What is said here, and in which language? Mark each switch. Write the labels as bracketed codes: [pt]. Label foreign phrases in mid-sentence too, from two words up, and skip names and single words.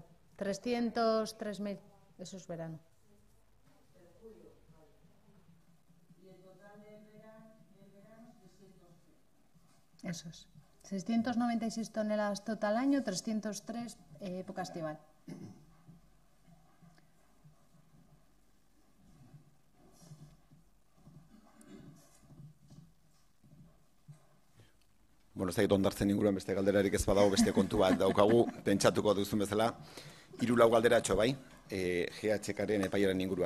[es] 303.000, eso es verano. Eso es. 696 toneladas total año, 303 época estival. [eu] Bueno, ez da ondartzen inguruan beste galderarik ez badago, beste kontu bat daukagu, pentsatuko duzun bezala. 3 galderatxo bai, GHK-ren epaiaren inguruan.